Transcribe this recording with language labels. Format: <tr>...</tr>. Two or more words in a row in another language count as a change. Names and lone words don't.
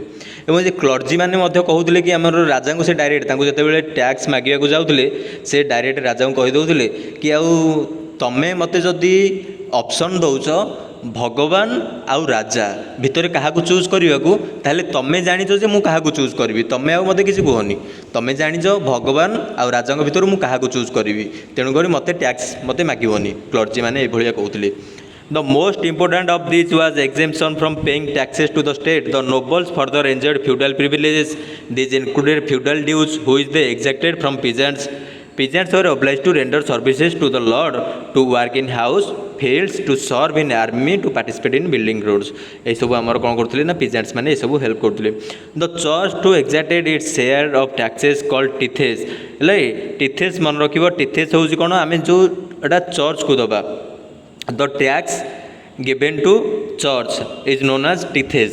<or>ଏବଂ ସେ କ୍ଲର୍ଜି ମାନେ ମଧ୍ୟ କହୁଥିଲେ କି ଆମର ରାଜାଙ୍କୁ ସେ ଡାଇରେକ୍ଟ, ତାଙ୍କୁ ଯେତେବେଳେ ଟ୍ୟାକ୍ସ ମାଗିବାକୁ ଯାଉଥିଲେ ସେ ଡାଇରେକ୍ଟ ରାଜାଙ୍କୁ କହିଦେଉଥିଲେ କି ଆଉ ତମେ ମୋତେ ଯଦି ଅପସନ୍ ଦେଉଛ ଭଗବାନ ଆଉ ରାଜା ଭିତରେ କାହାକୁ ଚୁଜ୍ କରିବାକୁ, ତାହେଲେ ତମେ ଜାଣିଛ ଯେ ମୁଁ କାହାକୁ ଚୁଜ୍ କରିବି, ତମେ ଆଉ ମୋତେ କିଛି କୁହନି। ତମେ ଜାଣିଛ ଭଗବାନ ଆଉ ରାଜାଙ୍କ ଭିତରୁ ମୁଁ କାହାକୁ ଚୁଜ୍ କରିବି, ତେଣୁକରି ମୋତେ ଟ୍ୟାକ୍ସ ମୋତେ ମାଗିବନି। କ୍ଲର୍ଜି ମାନେ ଏଇଭଳିଆ କହୁଥିଲେ।</or> <en>The most important of these was exemption from paying taxes to the state. The nobles further enjoyed feudal privileges. These included feudal dues, which they exacted from peasants. Peasants were obliged to render services to the lord, to work in house, fields, to serve in army, to participate in building roads.</en> <or>ଏସବୁ ଆମର କ'ଣ କରୁଥିଲେ ନା, ପିଜେଣ୍ଟସ୍ ମାନେ ଏସବୁ ହେଲ୍ପ କରୁଥିଲେ।</or> <en>The church too exacted its share of taxes called tithes.</en> <or>ହେଲେ ଟିଥେସ୍ ମନେ ରଖିବ, ଟିଥେସ୍ ହେଉଛି କ'ଣ, ଆମେ ଯେଉଁ ଏଇଟା ଚର୍ଚ୍ଚକୁ ଦେବା,</or> <en>the tax given to church is known as tithes.</en>